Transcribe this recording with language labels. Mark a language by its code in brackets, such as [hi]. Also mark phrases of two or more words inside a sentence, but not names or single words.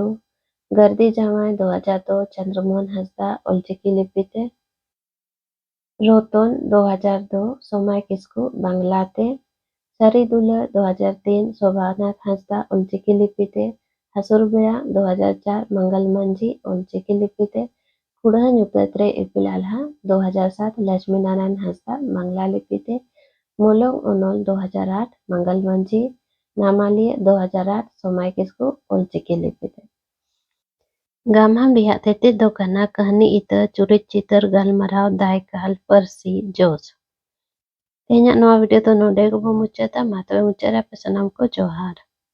[sat] गर्दी जावाई 2002 चंद्रमोहन हंसदा ओलचिकी लिपि ते। रोतन 2002 सोमाय किस्कू बांग्ला ते। सरी दुलर 2003 शोभानाथ हंसदा ओलचिकी लिपि ते। हसुरबेड़ा 2004 मंगल मंझी ओलचिकी लिपि ते। खुड़ा ᱧᱩᱛᱟᱹᱛ ᱤᱯᱤᱞ ᱟᱞᱦᱟ 2007 लक्ष्मी नारायण हंसदा बांग्ला लिपि ते। मोलंग ओनोल 2008 मंगल मंझी। नामालिया 2008 सोमाय किस्कू ओलचिकी लिपि ते। गामाम रियाग तेतेद दो कना कहानी ᱤᱛᱟᱹ ᱪᱩᱨᱤᱛ ᱪᱤᱛᱟᱹᱨ ᱜᱟᱞᱢᱟᱨᱟᱣ ᱫᱟᱭᱠᱟᱞ ᱯᱟᱹᱨᱥᱤ ᱡᱚᱥ ᱛᱮᱦᱮᱧᱟᱜ ᱱᱚᱣᱟ ᱵᱷᱤᱰᱤᱭᱳ ᱫᱚ ᱱᱚᱰᱮ ᱜᱮᱵᱚ ᱢᱩᱪᱟᱹᱫᱟ। ᱢᱟ ᱛᱚᱵᱮ ᱢᱩᱪᱟᱹᱫ ᱨᱮ ᱟᱯᱮ ᱥᱟᱱᱟᱢ ᱠᱚ ᱡᱚᱦᱟᱨ।